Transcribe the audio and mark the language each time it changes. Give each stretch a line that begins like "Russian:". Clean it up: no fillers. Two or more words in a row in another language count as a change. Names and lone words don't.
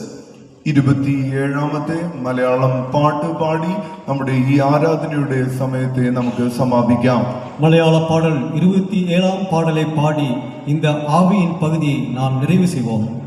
Malayalam: 27ാമത്തെ മലയാളം പാട്ട് പാടി നമ്മുടെ ഈ ആരാധനയുടെ സമയത്തെ നമുക്ക് സമാപിക്കാം.
Tamil: மலையாள பாடல் 27ஆம் பாடலை பாடி இந்த ஆவியின் பகுதியை நாம் நிறைவு செய்வோம்.